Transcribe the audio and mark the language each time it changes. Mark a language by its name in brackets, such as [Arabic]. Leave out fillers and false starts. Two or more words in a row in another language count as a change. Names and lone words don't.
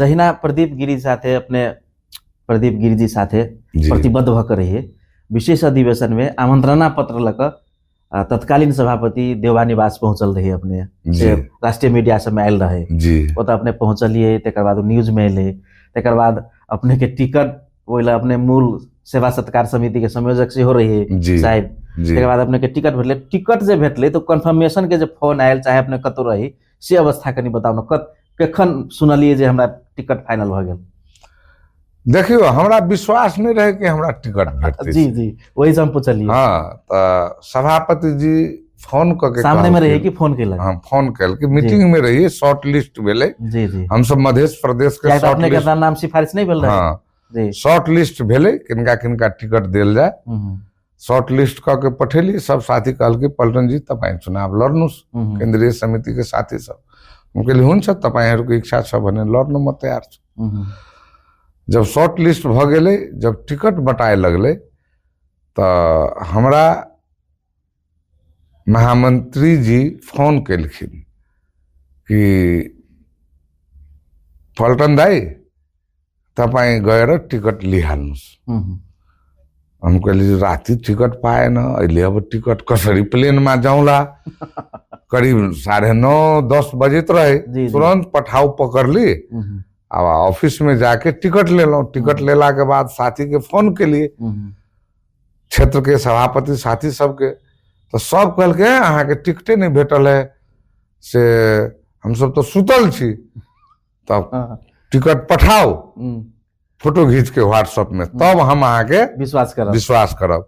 [Maithili] जहिना प्रदीप गिरी साथे अपने प्रदीप गिरी जी साथे प्रतिबद्ध भकर रहिए, विशेष अधिवेशन में आमंत्रणा पत्र लक तत्कालीन सभापति देवा निवास पहुंचल रही, अपने राष्ट्रीय मीडिया सब में आयल रहे जी, वो तो अपने पहुंचलिए, तेकर बाद न्यूज में अले, तेकर बाद अपने के टिकट ओइला अपने मूल सेवा सत्कार समिति के संयोजक से हो रही साहब, तेकर बाद अपने के टिकट भेटले। टिकट जे भेटले तो कन्फर्मेशन के जे फोन आयल चाहे अपने कतो रही से अवस्था कनी बताउ न, कखन सुनलिए जे हमरा टिकट फाइनल भ गेल? देखियो हमरा विश्वास नहीं रहे कि हमरा टिकट भेटते। जी जी, वही से हम पूछलिए। हाँ, तो सभापति जी फोन करके सामने में रही कि फोन केलक? हाँ, फोन कल कि मीटिंग में रहिए, [English] short list [Maithili] भेले। जी जी, हम सब मध्य प्रदेश के शॉर्ट लिस्ट नाम सिफारिश नहीं भेल रहे। हाँ जी, [English] short list [Maithili] भेले, किनका किनका टिकट देल जाए, [English] short list [Maithili] करके पठेली। सब साथी कहल कि पलटन जी [Nepali] तपाई चुनाव लड़नु, [Maithili] केंद्रीय समिति के साथी सब। हम कहली [Nepali] हुन्छ तपाईहरुको इच्छा छ भने लड्न म तयार छु। [Maithili] जब [English] short list [Maithili] भ गेले, जब टिकट बटाए लगले तो हमरा महामंत्री जी फोन केलखिन कि पलटन दाई [Nepali] तपाई गएर टिकट लिहाल्नुस्। [Maithili] हम कहली [Nepali] राति टिकट पाएन, अहिले अब टिकट कसरी प्लेन में जाऊला। [Maithili] करीब 9:30-10 बजे रहे, तुरंत पठाऊ पकड़ ली। अब ऑफिस में जाके टिकट ले लो। टिकट लेला के बाद साथी के फोन के लिए, क्षेत्र के सभापति साथी सबके, तो सब कहल के अहाँ के टिकटे नहीं भेटल है, से हम सब तो सुतल छी, तब टिकट पठाओ फोटो खींच के व्हाट्सएप में, तब हम अहाँ के विश्वास करब।